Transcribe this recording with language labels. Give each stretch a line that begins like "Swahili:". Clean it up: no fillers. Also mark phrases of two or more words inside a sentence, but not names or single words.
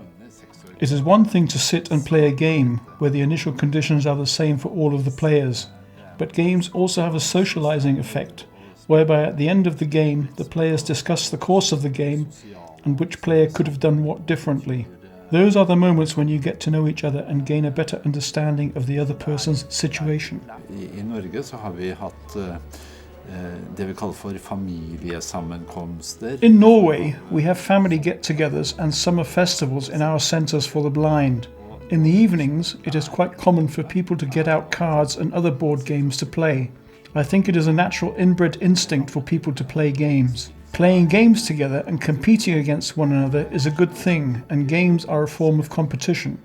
English: It is one thing to sit and play a game where the initial conditions are the same for all of the players, but games also have a socializing effect, whereby at the end of the game the players discuss the course of the game and which player could have done what differently. Those are the moments when you get to know each other and gain a better understanding of the other person's situation.
Norwegian: I Norge så har vi hatt det vi kaller for familiesammenkomster.
English: In Norway, we have family get-togethers and summer festivals in our centres for the blind. In the evenings, it is quite common for people to get out cards and other board games to play. I think it is a natural inbred instinct for people to play games. Playing games together and competing against one another is a good thing, and games are a form of competition.